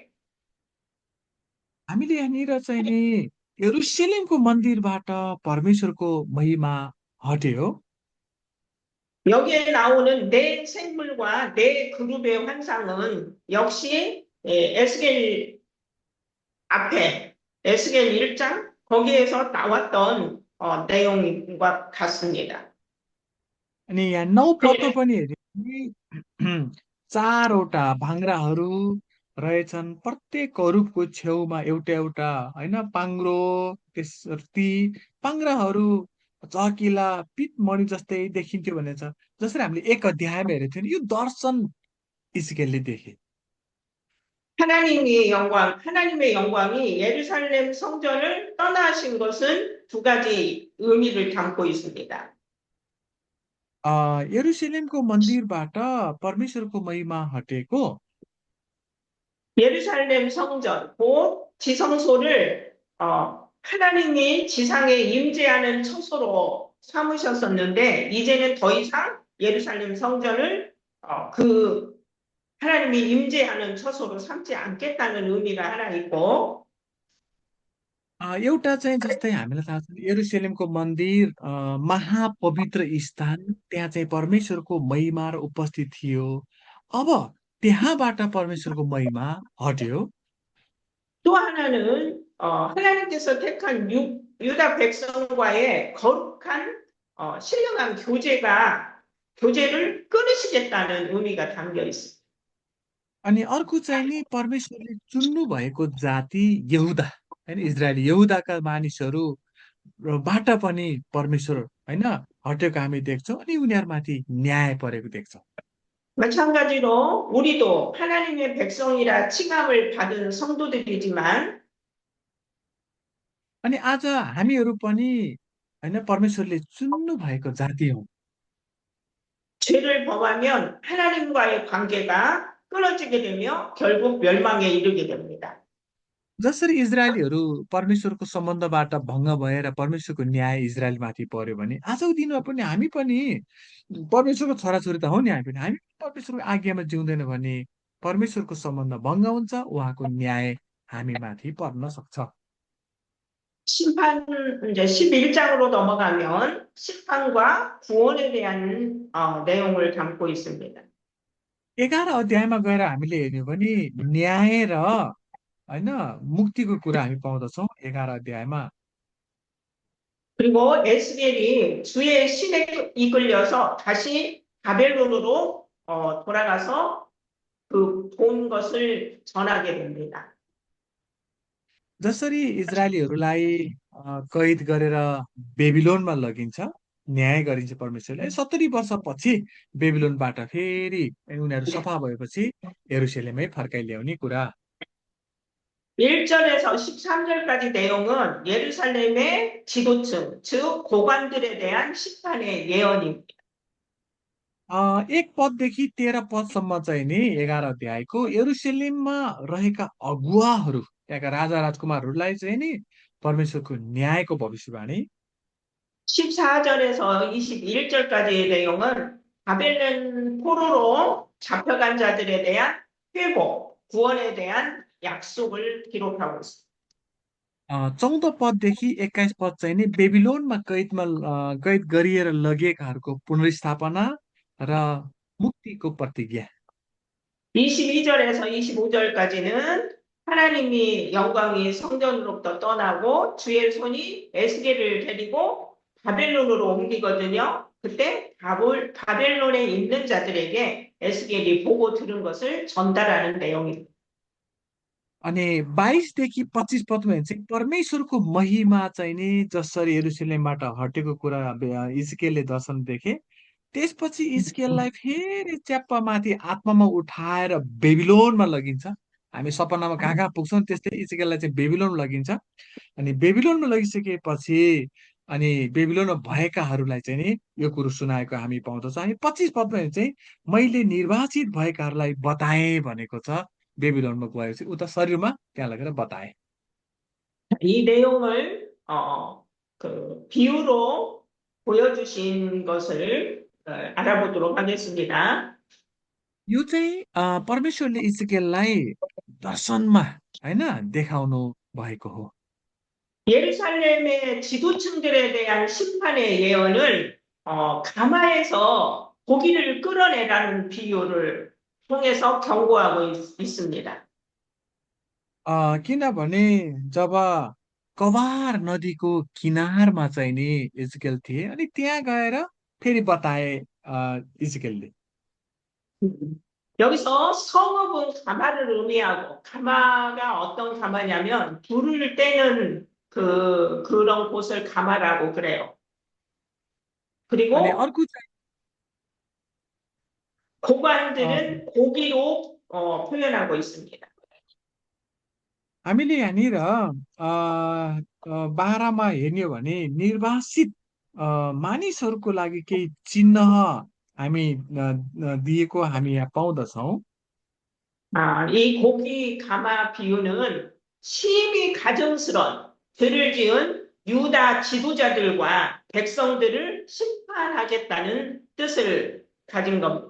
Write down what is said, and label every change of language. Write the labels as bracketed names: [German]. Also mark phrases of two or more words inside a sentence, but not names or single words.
[Nepali] हामीले यहाँनिर चाहिँ नि यरुशलेमको मन्दिरबाट परमेश्वरको महिमा हट्यो। [Korean] 여기에 나오는 네 생물과 네 그룹의 환상은 역시 에스겔 앞에 에스겔 1장 거기에서 나왔던 내용과 같습니다. [Nepali] अनि यहाँ 9 पदमा पनि हेऱ्यो भने 4वटा भाङ्राहरू रहेछन्। प्रत्येक करूबको छेउमा एउटा एउटा होइन पाङ्ग्रो, ती पाङ्ग्राहरू चहकिला पितमणि जस्तै देखिन्थ्यो भनेछ। जसरी हामीले 1 अध्यायमा हेरेको थियौँ नि, यो दर्शन इस्राएलले देखे। [Korean] 하나님의 영광이 예루살렘 성전을 떠나신 것은 두 가지 의미를 담고 있습니다. [Nepali] यरुशलेमको मन्दिरबाट परमेश्वरको महिमा हटेको [Korean] 예루살렘 성전, 곧 지성소를 하나님이 지상에 임재하는 처소로 삼으셨었는데 이제는 더 이상 예루살렘 성전을 그 하나님이 임재하는 처소로 삼지 않겠다는 의미가 하나 있고 [Nepali] एउटा चाहिँ जस्तै हामीलाई थाहा छ यरुशलेमको मन्दिर महापवित्र स्थान, त्यहाँ चाहिँ परमेश्वरको महिमा र उपस्थित थियो। अब त्यहाँबाट परमेश्वरको महिमा हट्यो। [Korean] 또 하나는 하나님께서 택한 유다 백성과의 거룩한 신령한 교제를 끊으시겠다는 의미가 담겨 있습니다. [Nepali] अनि अर्को चाहिँ नि परमेश्वरले चुन्नु भएको जाति यहुदा होइन, इजरायली यहुदाका मानिसहरूबाट पनि परमेश्वर होइन हटेको हामी देख्छौँ। अनि उनीहरूमाथि न्याय परेको देख्छौँ। [Korean] 마찬가지로 우리도 하나님의 백성이라 칭함을 받은 성도들이지만 [Nepali] अनि आज हामीहरू पनि होइन परमेश्वरले चुन्नु भएको जाति हौँ। [Korean] 죄를 범하면 하나님과의 관계가 끊어지게 되며 결국 멸망에 이르게 됩니다. [Nepali] जसरी इजरायलीहरू परमेश्वरको सम्बन्धबाट भङ्ग भएर परमेश्वरको न्याय इजरायलमाथि पर्यो भने आजको दिनमा पनि हामी पनि परमेश्वरको छोराछोरी त हौ नि। हामी परमेश्वरको आज्ञामा जिउँदैन भने परमेश्वरको सम्बन्ध भङ्ग हुन्छ, उहाँको न्याय हामीमाथि पर्न सक्छ। [Korean] 심판, 이제 11장으로 넘어가면 심판과 구원에 대한 내용을 담고 있습니다. [Nepali] 11 अध्यायमा गएर हामीले हेर्ने हो भने न्याय र होइन मुक्तिको कुरा हामी पाउँदछौँ 11 अध्यायमा। [Korean] 그리고 에스겔이 주의 신에 이끌려서 다시 바벨론으로 돌아가서 그 본 것을 전하게 됩니다. [Nepali] जसरी इजरायलीहरूलाई कैद गरेर बेबिलोनमा लगिन्छ, न्याय गरिन्छ परमेश्वरले। 70 वर्षपछि बेबिलोनबाट फेरि उनीहरू सफा भएपछि यरुशलेमै फर्काइ ल्याउने कुरा। [Korean] 1절에서 13절까지 내용은 예루살렘의 지도층, 즉 고관들에 대한 심판의 예언입니다. [Nepali] 1 पददेखि 13 पदसम्म चाहिँ नि 11 अध्यायको यरुशलेममा रहेका अगुवाहरू, त्यहाँका राजा राजकुमारहरूलाई चाहिँ नि परमेश्वरको न्यायको भविष्यवाणी [Korean] 14절에서 21절까지의 내용은 바벨론 포로로 잡혀간 자들에 대한 회복, 구원에 대한 약속을 기록하고 있습니다. [Nepali] 14 पददेखि 21 पद चाहिँ नि बेबिलोनमा कैद गरिएर लगिएकाहरूको पुनर्स्थापना र मुक्तिको प्रतिज्ञा [Korean] 22절에서 25절까지는 하나님이 영광이 성전으로부터 떠나고 주의 손이 에스겔을 데리고 바벨론으로 옮기거든요. 그때 바벨론에 있는 자들에게 에스겔이 보고 들은 것을 전달하는 내용입니다. [Nepali] अनि 22 देखि 25 पदमा चाहिँ परमेश्वरको महिमा चाहिँ नि जसरी यरुशलेमबाट हटेको कुरा इजकेलले दर्शन देखे त्यसपछि इजकेललाई फेरि च्याप्पमाथि आत्मामा उठाएर बेबिलोनमा लगिन्छ हामी सपनामा कहाँ कहाँ पुग्छौँ त्यस्तै इजकेललाई चाहिँ बेबिलोनमा लगिन्छ अनि बेबिलोनमा लगिसकेपछि अनि बेबिलोनमा भएकाहरूलाई चाहिँ नि यो कुरो सुनाएको हामी पाउँदछौँ अनि 25 पदमा चाहिँ मैले निर्वाचित भएकाहरूलाई बताएँ भनेको छ बेबिलोनमा गएपछि उता शरीरमा त्यहाँ लगेर बताए [Korean] 이 내용을 비유로 보여주신 것을 알아보도록 하겠습니다. [Nepali] यो चाहिँ परमेश्वरले इजकेललाई दर्शनमा होइन देखाउनु भएको हो [Korean] 예루살렘의 지도층들에 대한 심판의 예언을 가마에서 고기를 끌어내라는 비유를 통해서 경고하고 있습니다. [Nepali] किनभने जब कबार नदीको किनारमा चाहिँ नि इजकेल थिए अनि त्यहाँ गएर फेरि बताए इजकेलले [Korean] 여기서 성읍은 가마를 의미하고 가마가 어떤 가마냐면 불을 떼는 그런 곳을 가마라고 그래요. [Nepali] अनि [Korean] 그리고 [Nepali] अर्को चाहिँ अ, [Korean] 고관들은 고기로 표현하고 있습니다. [Nepali] हामीले यहाँनिर 12मा हेर्ने हो भने निर्वासित मानिसहरूको लागि केही चिन्ह हामी दिएको हामी यहाँ पाउँदछौँ [Korean] 이 고기 가마 비유는 심히 가증스런 죄를 지은 유다 지도자들과 백성들을 심판하겠다는 뜻을 가진 겁니다.